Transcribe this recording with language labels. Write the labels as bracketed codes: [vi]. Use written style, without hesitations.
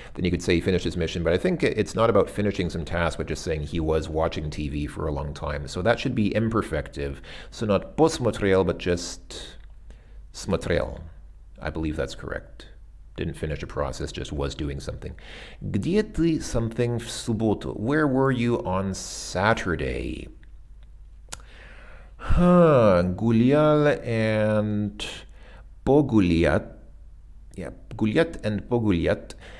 [en] Then you could say he finished his mission. But I think it's not about finishing some task, but just saying he was watching TV for a long time. So that should be imperfective. So not посмотрел, but just смотрел. I believe that's correct. Didn't finish a process, just was doing something. [ru] Где ты something в субботу? [en] Where were you on Saturday? [ru] Гулял and погулять. Yeah, гулять and погулять.